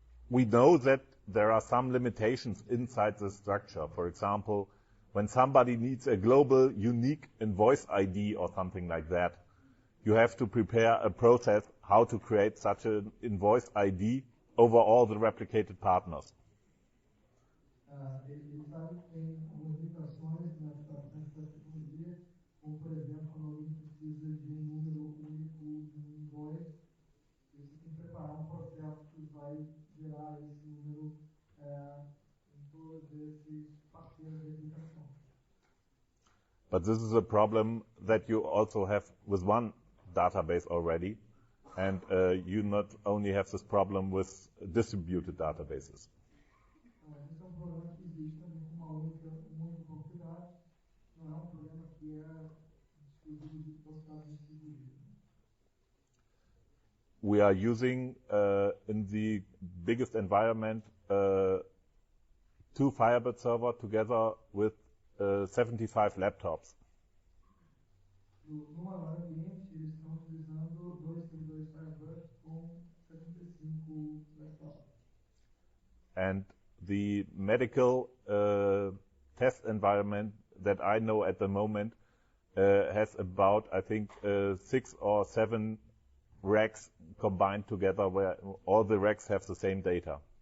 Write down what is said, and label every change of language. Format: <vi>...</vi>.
<en>We know that there are some limitations inside the structure. For example, when somebody needs a global unique invoice ID or something like that, you have to prepare a process how to create such an invoice ID over all the replicated partners.</en> <pt>Ele sabe que tem algumas limitações na adaptação da tecnologia, como, por exemplo, quando alguém precisa de número único de invoice, você tem que preparar processo que vai gerar esse número em todos esses parceiros de replicação.</pt> <en>But this is a problem that you also have with one database already, and you not only have this problem with distributed databases.</en> <pt>Esse é problema que existe também com uma única banco de dados, não é problema que é exclusivo dos dados distribuídos.</pt> <en>We are using in the biggest environment 2 Firebird servers together with 75 laptops.</en> <pt>No maior ambiente, eles estão utilizando 2 servidores Firebird com 75 laptops.</pt> <en>And the medical test environment that I know at the moment has about, I think, 6 or 7 racks combined together where all the racks have the same data.</en>